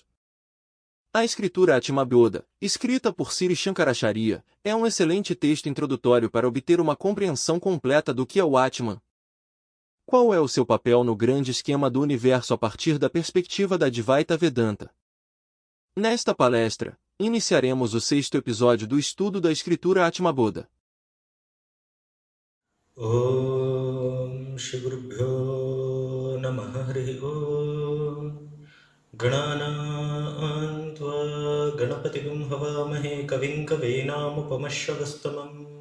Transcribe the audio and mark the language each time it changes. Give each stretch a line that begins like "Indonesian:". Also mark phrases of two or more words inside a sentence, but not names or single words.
Portuguese: A escritura Atmabodha, escrita por Sri Shankaracharya, é um excelente texto introdutório para obter uma compreensão completa do que é o Atman. Qual é o seu papel no grande esquema do universo a partir da perspectiva da Advaita Vedanta? Nesta palestra, iniciaremos o sexto episódio do estudo da escritura Atmabodha.
Sanskrit: Om Shri Gurubhyo Namaha Harihi Om Gananantva Ganapatigam Havamahe Kavim Kavinamupamashravastamam